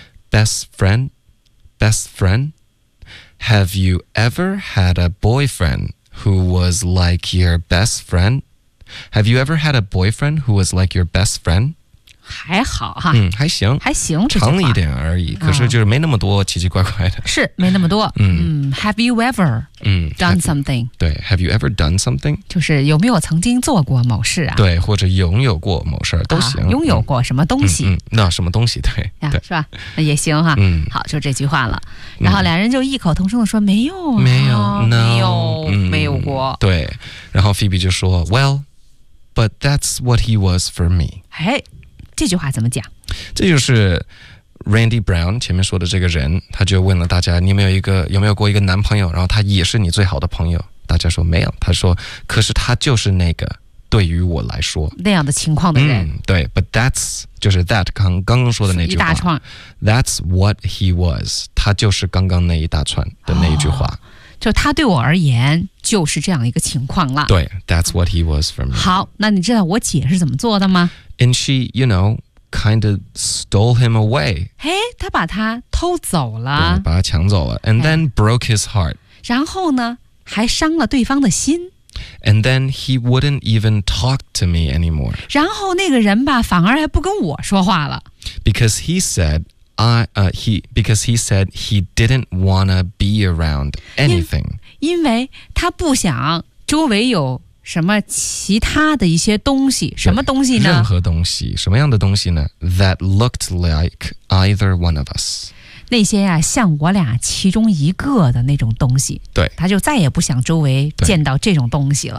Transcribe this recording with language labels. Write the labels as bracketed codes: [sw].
[en] Best friend, have you ever had a boyfriend who was like your best friend? Have you ever had a boyfriend who was like your best friend? [zh] 还好哈，还行，长一点而已、可是就是没那么多奇奇怪怪的，是没那么多。 [en] Have you ever done something？ Have, 对 ，Have you ever done something？ [zh] 就是有没有曾经做过某事啊？对，或者拥有过某事都行、啊。拥有过什么东西？那什么东西？对，啊、是吧？那也行哈。好，就这句话了。然后两人就异口同声的说：“没有，没有，啊、 [en] no, [zh] 没有、没有过。” 对。然后 Phoebe 就说 ：“ [en] Well, but that's what he was for me。” [zh] 哎。这句话怎么讲？这就是 Randy Brown 前面说的这个人，他就问了大家：“你有没有一个有没有过一个男朋友？然后他也是你最好的朋友？”大家说没有。他说：“可是他就是那个对于我来说那样的情况的人、对 but that's 就是 that 刚刚说的那句话一大串 [en] that's what he was [zh] 他就是刚刚那一大串的那一句话、就他对我而言就是这样一个情况了 [en] 对 that's what he was for me [zh] 好那你知道我姐是怎么做的吗 [en] and she you know kind of stole him away [zh] 嘿他把他偷走了对把他抢走了 [en] and then broke his heart [zh] 然后呢还伤了对方的心 [en] And then he wouldn't even talk to me anymore. [zh] 然后那个人吧，反而还不跟我说话了。 [en] Because he said, because he said he didn't wanna be around anything. [zh] 因为他不想周围有什么其他的一些东西，什么东西呢？任何东西，什么样的东西呢 ？ [en] That looked like either one of us. [zh] 那些呀、像我俩其中一个的那种东西对他就再也不想周围见到这种东西了